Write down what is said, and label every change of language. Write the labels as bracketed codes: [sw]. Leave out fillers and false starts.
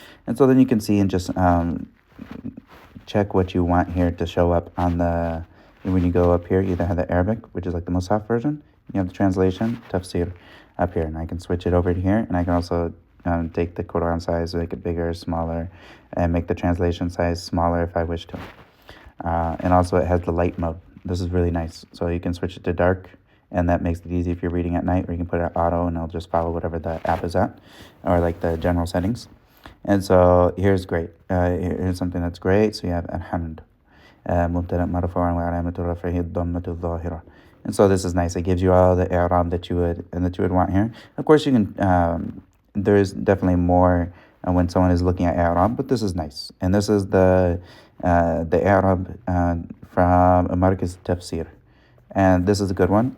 [en] And so then you can see and just check what you want here to show up on the, when you go up here, you either have the Arabic, which is like the Musaf version, you have the translation, tafsir up here, and I can switch it over to here, and I can also take the Quran size, make it bigger, smaller, and make the translation size smaller if I wish to. And also it has the light mode. This is really nice. So you can switch it to dark, and that makes it easy if you're reading at night, or you can put it at auto, and it'll just follow whatever the app is at, or like the general settings. And so here's great. Here's something that's great. So you have alhamd. [ar] مبتدأ مرفوع وعلامة رفعه الضمة الظاهرة. [en] And so this is nice. It gives you all the i'rab that you would want here. Of course, you can. There's definitely more when someone is looking at i'rab, but this is nice. And this is the i'rab from Markaz Tafsir, and this is a good one.